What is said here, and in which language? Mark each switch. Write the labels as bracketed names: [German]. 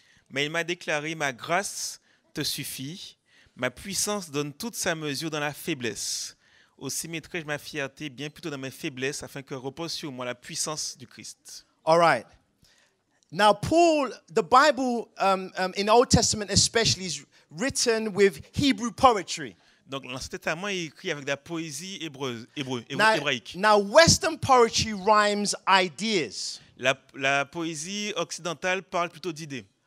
[French] Mais il m'a déclaré, ma grâce te suffit, ma puissance donne toute sa mesure dans la faiblesse. Aussi mettrai-je ma fierté bien plutôt dans mes faiblesses, afin que repose sur moi la puissance du Christ. [English] All right. Now, Paul, the Bible in the Old Testament especially is written with Hebrew poetry. [French] Donc l'Ancien Testament est écrit avec de la poésie [English] Now, [French] hébraïque. [English] now, Western poetry rhymes ideas, [French] La poésie occidentale parle plutôt d'idées.